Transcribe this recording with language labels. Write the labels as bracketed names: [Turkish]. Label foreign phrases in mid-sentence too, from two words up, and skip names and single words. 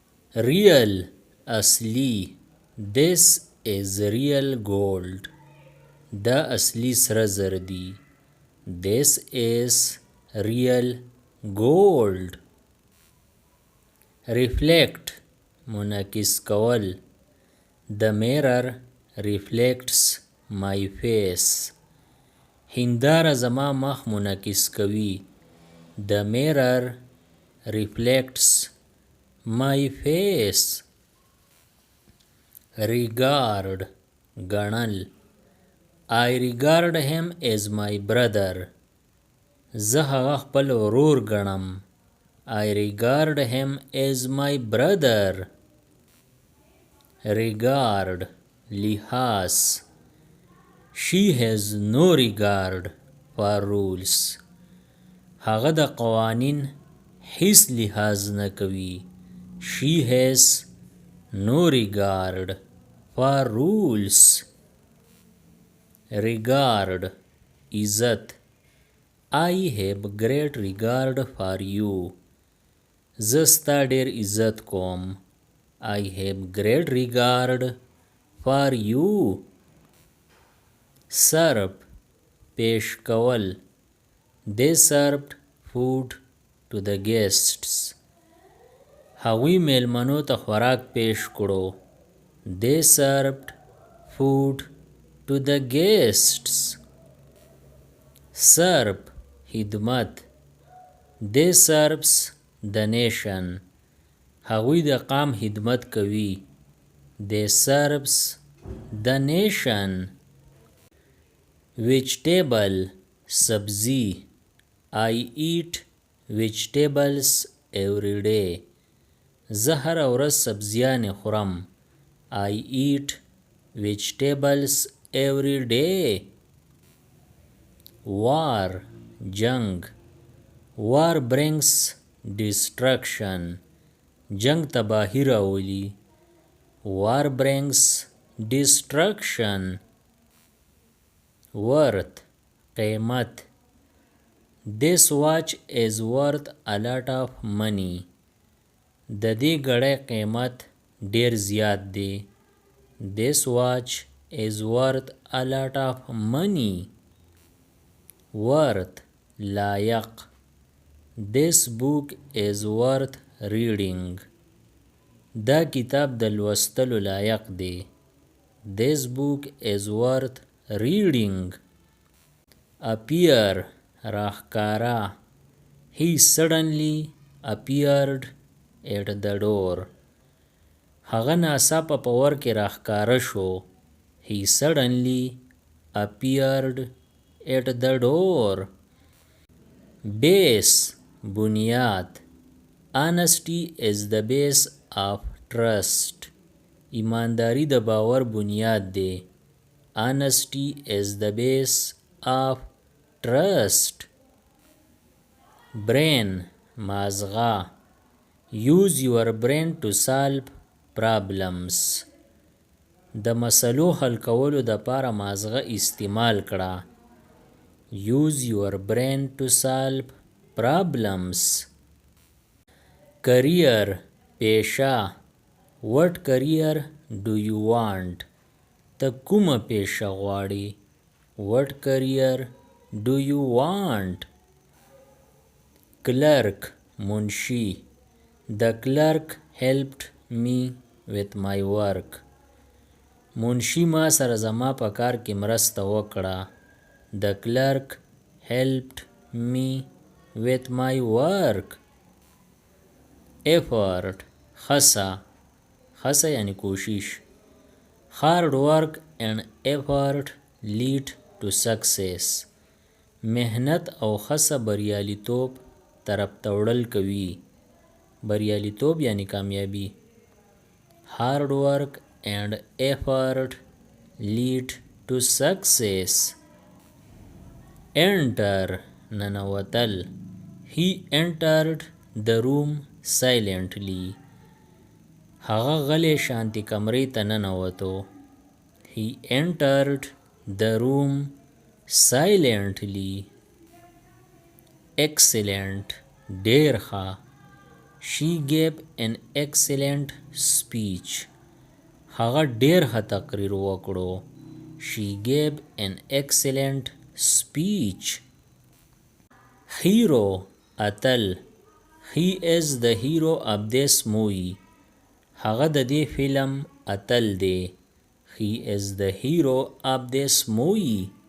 [English] real اصلی. this is real gold. [Pashto] دا اصلی سره زر دی. [English] this is real gold. [Pashto] reflect منعکس کول. [English] the mirror reflects my face. [Pashto] هنداره زما مخ منعکس کوي. [English] the mirror reflects my face. [Pashto] regard ګڼل. [English] I regard him as my brother. [Pashto] زه هغه خپل ورور ګڼم. [English] I regard him as my brother. [Pashto] regard لحاظ. [English] She has no regard for rules. [Pashto] هغه د قوانین هیڅ لحاظ نه کوي. [English] She has no regard for rules. [Pashto] regard عزت. [English] I have great regard for you. [Pashto] زه ستا ډیر عزت کوم. [English] I have great regard for you. [Pashto] serve پیش کول. [English] They served food to the guests. [Pashto] هغوی میلمنو ته خوراک پیش کړو. [English] They served food to the guests. [Pashto] serve خدمت. [English] They serves the nation. [Pashto] هغوی د قام خدمت کوي. [English] They serves the nation. [Pashto] vegetable سبزی. [English] I eat vegetables every day. [Pashto] زه هره ورځ سبزیانې خورم. [English] I eat vegetables every day. [Pashto] war جنگ. [English] war brings destruction. [Pashto] جنگ تباهی راولي. [English] war brings destruction. [Pashto] worth قیمت. [English] This watch is worth a lot of money. [Pashto] د دې ګړۍ قیمت ډیر زیات دی. [English] This watch is worth a lot of money. [Pashto] worth لایق. [English] This book is worth reading. [Pashto] دا کتاب د لوستلو لایق دی. [English] This book is worth reading. [Pashto] appear راښکاره. [English] He suddenly appeared at the door. [Pashto] هغه ناڅاپه په ور کې راښکاره شو. [English] He suddenly appeared at the door. [Pashto] base بنیاد. [English] Honesty is the base of trust. [Pashto] ایمانداری د باور بنیاد دی. [English] Honesty is the base of trust. [Pashto] brain مازغه. [English] Use your brain to solve problems. [Pashto] د مسلو حل کولو د پاره مازغه استعمال کړه. [English] Use your brain to solve problems. [Pashto] career پیشه. [English] What career do you want? [Pashto] ته کومه پیشه غواړې. [English] What career do you want? [Pashto] clerk منشي. [English] The clerk helped me with my work. [Pashto] منشي ما سره زما په کار کې مرسته وکړه. [English] The clerk helped me with my work. [Pashto] effort خسه. خسه یعنی کوشش. [English] hard work and effort lead to success. [Pashto] مهنت او خسه بریالیتوب طرف ته وړل کوي. بریالیتوب یعنی کامیابی. [English] hard work and effort lead to success. [Pashto] enter ننوتل. [English] He entered the room silently. [Pashto] هغه غلی شانتی کمرې ته ننوتو. [English] He entered the room silently. [Pashto] excellent ډیر ښه. [English] She gave an excellent speech. [Pashto] هغه ډیر ښه تقریر وکړو. [English] She gave an excellent speech. [Pashto] Hero اتل. [English] He is the hero of this movie. [Pashto] هغه د دې فلم اتل دی. [English] He is the hero of this movie.